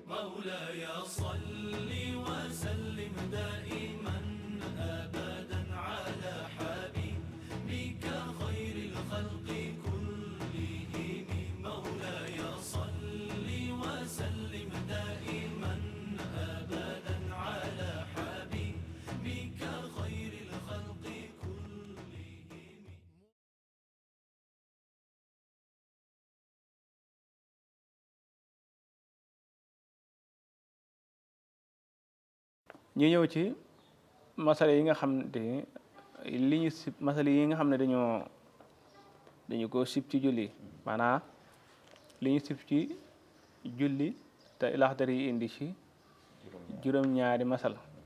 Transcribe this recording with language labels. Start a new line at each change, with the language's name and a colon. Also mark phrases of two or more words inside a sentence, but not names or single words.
Arabic: مولاي صل وسلم دائما أبدا على حبيبك خير الخلق كلهم مولاي صل وسلم دائما أبدا على حبيبك خير الخلق كلهم.
Wolof: ñu ñëw ci masala yi nga xam ne li ñu sib masala yi nga xam ne dañu ko sib ci julli maanaam li ñu sib ci julli te Laxdari yi indi ci juróom-ñaari masala